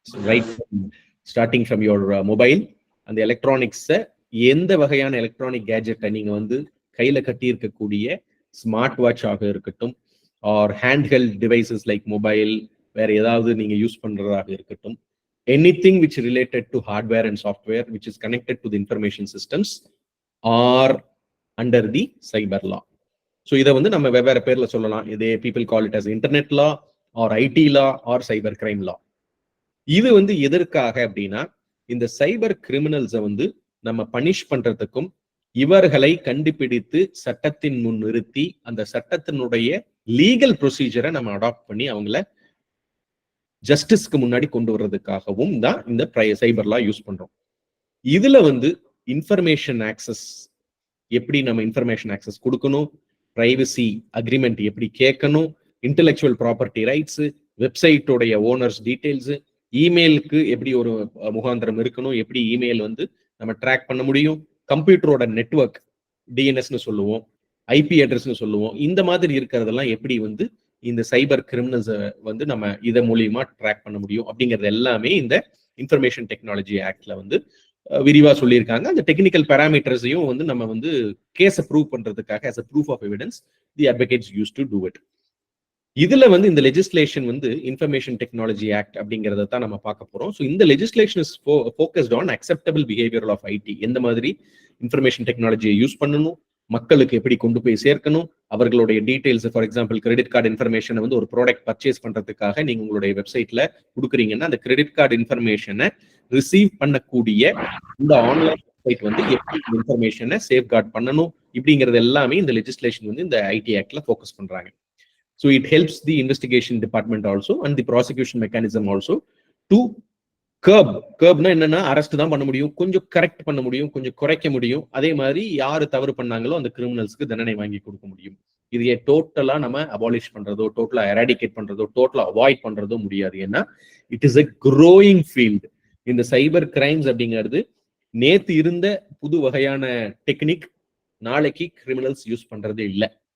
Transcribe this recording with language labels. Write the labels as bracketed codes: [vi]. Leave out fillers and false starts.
[en] right starting from your mobile, [ta] அந்த எலக்ட்ரானிக்ஸை எந்த வகையான எலக்ட்ரானிக் கேஜெட்டை நீங்க வந்து கையில கட்டி இருக்கக்கூடிய ஸ்மார்ட் வாட்ச் ஆக இருக்கட்டும், [en] or handheld devices like mobile, [ta] வேற ஏதாவது நீங்க யூஸ் பண்றதாக இருக்கட்டும், [en] anything which related to hardware and software which is connected to the information systems are under the cyber law. [ta] So இதை வந்து நம்ம வெவ்வேறு பேர்ல சொல்லலாம். [en] இதே people call it as internet law or IT law or cyber crime law. [ta] இது வந்து எதற்காக அப்படின்னா, இந்த சைபர் கிரிமினல்ஸை வந்து நம்ம பனிஷ் பண்றதுக்கும், இவர்களை கண்டுபிடித்து சட்டத்தின் முன் நிறுத்தி அந்த சட்டத்தினுடைய லீகல் ப்ரொசீஜரை நம்ம அடாப்ட் பண்ணி அவங்கள ஜஸ்டிஸ்க்கு முன்னாடி கொண்டு வர்றதுக்காகவும் தான் இந்த சைபர் லா யூஸ் பண்றோம். இதுல வந்து இன்ஃபர்மேஷன் ஆக்சஸ், எப்படி நம்ம இன்ஃபர்மேஷன் ஆக்சஸ் கொடுக்கணும், பிரைவசி அக்ரிமெண்ட் எப்படி கேட்கணும், intellectual property rights, வெப்சைட்டோடைய owners details, இமெயிலுக்கு எப்படி ஒரு முகாந்திரம் இருக்கணும், எப்படி இமெயில் வந்து நம்ம ட்ராக் பண்ண முடியும், கம்ப்யூட்டரோட நெட்வொர்க் டிஎன்எஸ்னு சொல்லுவோம், ஐபி அட்ரஸ்னு சொல்லுவோம், இந்த மாதிரி இருக்கிறதெல்லாம் எப்படி வந்து இந்த சைபர் கிரிமினல்ஸ் வந்து நம்ம இதை மூலியமா ட்ராக் பண்ண முடியும் அப்படிங்கிறது எல்லாமே இந்த இன்ஃபர்மேஷன் டெக்னாலஜி ஆக்ட்ல வந்து விரிவா சொல்லியிருக்காங்க. அந்த டெக்னிக்கல் பேராமீட்டர்ஸையும் வந்து நம்ம வந்து கேஸை ப்ரூவ் பண்றதுக்காக [en] as a proof of evidence the advocates used to do it. [ta] இதுல வந்து இந்த லெஜிஸ்லேஷன் வந்து இன்ஃபர்மேஷன் டெக்னாலஜி ஆக்ட் அப்படிங்கறத தான் நம்ம பார்க்க போறோம். [en] So இந்த legislation is focused on acceptable behaviour of IT. [ta] எந்த மாதிரி இன்ஃபர்மேஷன் டெக்னாலஜியை யூஸ் பண்ணணும், மக்களுக்கு எப்படி கொண்டு போய் சேர்க்கணும், அவர்களுடைய details, for example credit card இன்ஃபர்மேஷனை வந்து ஒரு ப்ராடக்ட் பர்ச்சேஸ் பண்றதுக்காக நீங்க உங்களுடைய வெப்சைட்ல கொடுக்குறீங்கன்னா அந்த கிரெடிட் கார்டு இன்ஃபர்மேஷனை ரிசீவ் பண்ணக்கூடிய இந்த ஆன்லைன் வெப்சைட் வந்து எப்படி இன்ஃபர்மேஷனை சேஃப் கார்டு பண்ணணும் இப்படிங்கிறது எல்லாமே இந்த லெஜிஸ்லேஷன் வந்து இந்த ஐடி ஆக்ட்ல ஃபோக்கஸ் பண்றாங்க. [en] So it helps the investigation department also and the prosecution mechanism also to curbனா [ta] என்னன்னா அரெஸ்ட் தான் பண்ண முடியும், கொஞ்சம் கரெக்ட் பண்ண முடியும், கொஞ்சம் குறைக்க முடியும். அதே மாதிரி யாரு தவறு பண்ணாங்களோ அந்த கிரிமினல்ஸ்க்கு தண்டனை வாங்கி கொடுக்க முடியும். இதையே டோட்டலா நம்ம அபாலிஷ் பண்றதோ, டோட்டலா எராடிகேட் பண்றதோ, டோட்டலா அவாய்ட் பண்றதோ முடியாது. ஏன்னா [en] It is a growing field. [ta] இந்த சைபர் கிரைம்ஸ் அப்படிங்கிறது நேத்து இருந்த புது வகையான டெக்னிக் நாளைக்கு கிரிமினல்ஸ் யூஸ் பண்றதே இல்லை.